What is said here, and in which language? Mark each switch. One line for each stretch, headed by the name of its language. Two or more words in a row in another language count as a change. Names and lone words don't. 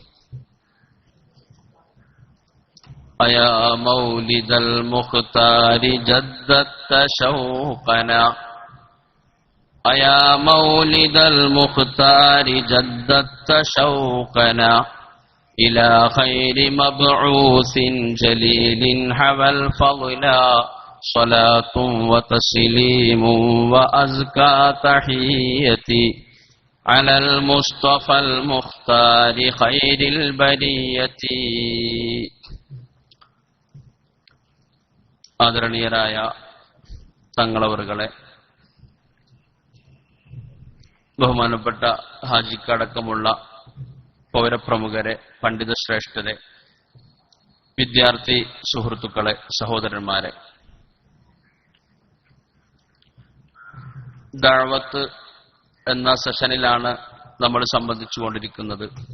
Arabic: أيا مولد المختار جددت شوقنا، أيا مولد المختار جددت شوقنا إلى خير مبعوث جليل حوى الفضلا. صلاة وتسليم وأزكى تحيتي على المصطفى المختار خير البرية.
Malayalam: ആദരണീയരായ തങ്ങളവറുകളെ, ബഹുമാനപ്പെട്ട ഹാജിക്കടക്കമുള്ള പൗരപ്രമുഖരെ, പണ്ഡിത ശ്രേഷ്ഠരെ, വിദ്യാർത്ഥി സുഹൃത്തുക്കളെ, സഹോദരന്മാരെ, ദഅവത്ത് എന്ന സെഷനിലാണ് നമ്മൾ സംബന്ധിച്ചുകൊണ്ടിരിക്കുന്നത്.